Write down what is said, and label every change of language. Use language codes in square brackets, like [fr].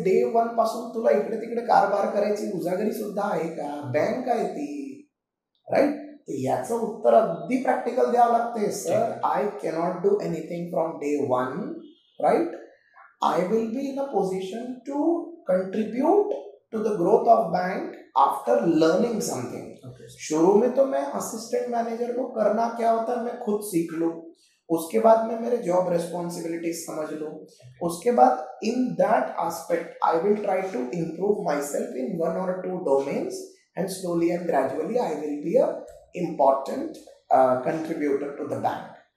[mr] Day 1 पासून तुला इकडे तिकडे कारभार करायची उजागरी सुद्धा आहे का, बँक आहे ती, राईट. याचं उत्तर अगदी प्रॅक्टिकल द्यावं लागते. [en] Sir, I cannot do anything from day 1, right. I will be in a position to contribute to the growth of bank after learning something. [hi] शुरू में तो मैं असिस्टेंट मैनेजर को करना क्या होता है मैं खुद सीख लूँ, उसके बाद [en] मैं मेरे job responsibility समझ लूँ, उसके बाद in that aspect I will try to improve myself in 1 or 2 domains and slowly and gradually I will be a important contributor to the bank.